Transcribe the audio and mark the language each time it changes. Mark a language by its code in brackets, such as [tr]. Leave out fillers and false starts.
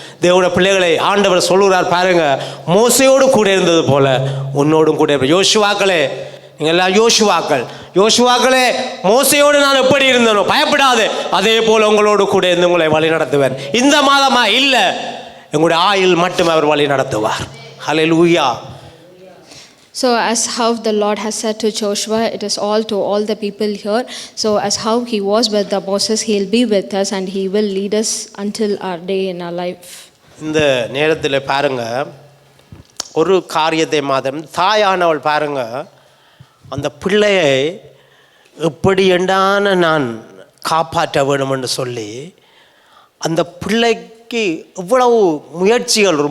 [ta] தேவனுடைய பிள்ளைகளை ஆண்டவர் சொல்லுகிறார் பாருங்க, மோசையோடு கூட இருந்தது போல உன்னோடும் கூட இருப்பேன். யோசுவாக்களே, நீங்கள்லாம் யோசுவாக்களே மோசையோடு நான் எப்படி இருந்தனோ பயப்படாது, அதே போல் உங்களோடு கூட இருந்து உங்களை வழி நடத்துவேன். இந்த மாதமா இல்லை, எங்களுடைய ஆயுள் மட்டும் அவர் வழி நடத்துவார். ஹல்லேலூயா. [en] So as how the Lord has said to Joshua, it is all to all the people here. So as how he was with the Moses, he will be with us and he will lead us until our day in our life. [ta] இந்த நேரத்தில் பாருங்க, ஒரு காரியத்தை மாதம் தாயானவள் பாருங்க, அந்த பிள்ளையை எப்படி என்றான நான் காப்பாற்ற வேணும் என்று சொல்லி அந்த பிள்ளைக்கு இவ்வளவு முயற்சிகள்.